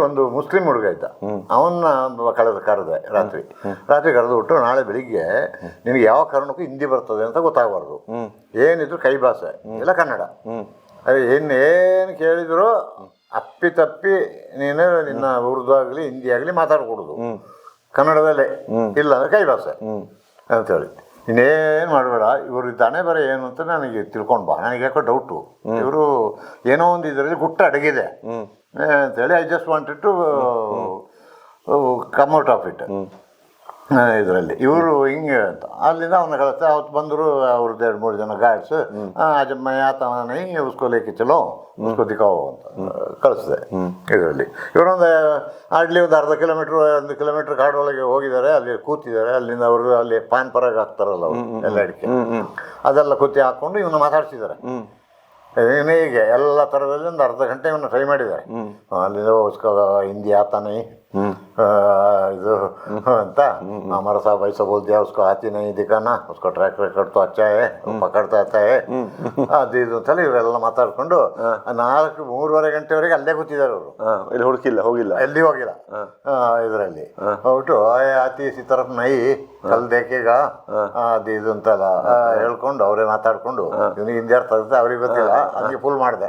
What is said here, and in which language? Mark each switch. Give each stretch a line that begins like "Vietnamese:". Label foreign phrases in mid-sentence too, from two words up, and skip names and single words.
Kannada: ಒಂದು ಮುಸ್ಲಿಂ ಹುಡುಗ ಇದ್ದ, ಅವನ್ನ ಕರೆದೆ ರಾತ್ರಿ ಕರೆದು ಬಿಟ್ಟು, ನಾಳೆ ಬೆಳಿಗ್ಗೆ ನಿನಗೆ ಯಾವ ಕಾರಣಕ್ಕೂ ಹಿಂದಿ ಬರ್ತದೆ ಅಂತ ಗೊತ್ತಾಗಬಾರ್ದು, ಏನಿದ್ರು ಕೈ ಭಾಷೆ ಇಲ್ಲ ಕನ್ನಡ, ಏನು ಕೇಳಿದ್ರು ಅಪ್ಪಿ ನೀನು ನಿನ್ನ ಉರ್ದು ಆಗಲಿ ಹಿಂದಿ ಆಗಲಿ ಮಾತಾಡ್ಕೊಡೋದು, ಕನ್ನಡದಲ್ಲೇ ಇಲ್ಲ ಅಂದರೆ ಕೈ ಭಾಷೆ ಅಂತೇಳಿ. ಇನ್ನೇನು ಮಾಡಬೇಡ, ಇವರು ತಾನೇ ಬರ ಏನು ಅಂತ ನನಗೆ ತಿಳ್ಕೊಂಡು ಬಾ. ನನಗೆ ಯಾಕೋ ಡೌಟು, ಇವರು ಏನೋ ಒಂದು ಇದರಲ್ಲಿ ಗುಟ್ಟು ಅಡಗಿದೆ ಅಂತೇಳಿ.
English: I just wanted to come out of it ಇದರಲ್ಲಿ.
Kannada: ಇವರು ಹಿಂಗೆ ಅಂತ ಅಲ್ಲಿಂದ ಅವನ್ನ ಕಳಿಸ್ತೆ. ಅವತ್ತು ಬಂದರು ಅವ್ರದ್ದು 2-3 ಜನ ಗಾರ್ಡ್ಸ್.
Hindi: आज मैं आता नहीं उसको लेके चलो उसको दिखाओ
Kannada: ಅಂತ ಕಳಿಸಿದೆ ಇದರಲ್ಲಿ. ಇವರೊಂದು ಆಡ್ಲಿ ಒಂದು ಅರ್ಧ ಕಿಲೋಮೀಟ್ರ್ 1 ಕಿಲೋಮೀಟ್ರ್ ಕಾಡೊಳಗೆ ಹೋಗಿದ್ದಾರೆ. ಅಲ್ಲಿ ಕೂತಿದ್ದಾರೆ. ಅಲ್ಲಿಂದ ಅವರು ಅಲ್ಲಿ ಪಾನ್ ಪರಾಗ ಹಾಕ್ತಾರಲ್ಲ ಅವರು ಎಲ್ಲ ಅಡಿಕೆ, ಅದೆಲ್ಲ ಕುತ್ತಿ ಹಾಕ್ಕೊಂಡು ಇವನ್ನ ಮಾತಾಡ್ಸಿದ್ದಾರೆ. ಹೀಗೆ ಎಲ್ಲ ಥರದಲ್ಲಿ ಒಂದು ಅರ್ಧ ಗಂಟೆ ಇವನ್ನ ಟ್ರೈ ಮಾಡಿದ್ದಾರೆ. ಅಲ್ಲಿಂದ ಹಿಂದಿ ಆತಾನೆ ಇದು ಅಂತ,
Hindi: हमारा साहब ऐसा बोल दिया, उसको आती नहीं दिखाना, उसको ट्रैक रिकॉर्ड तो अच्छा है, पकड़ता आता है,
Kannada: ಅದು ಇದು ಅಂತೇಳಿ ಇವರೆಲ್ಲ ಮಾತಾಡ್ಕೊಂಡು 4-3:30 ಗಂಟೆವರೆಗೆ ಅಲ್ಲೇ ಕೂತಿದ್ದಾರೆ ಅವರು. ಇಲ್ಲಿ ಹೋಗಿಲ್ಲ ಎಲ್ಲಿ ಹೋಗಿಲ್ಲ ಇದರಲ್ಲಿ. ಹೋಗ್ಬಿಟ್ಟು
Hindi: आती सी तरफ़ नहीं कल देखेगा
Kannada: ಅದು ಇದು ಅಂತೆಲ್ಲ ಹೇಳ್ಕೊಂಡು ಅವರೇ ಮಾತಾಡ್ಕೊಂಡು, ಇವನಿಗೆ ಹಿಂದಿ ಅರ್ಥ ಆಗುತ್ತೆ ಅವ್ರಿಗೆ ಗೊತ್ತಿಲ್ಲ, ಹಂಗೆ ಫುಲ್ ಮಾಡಿದೆ.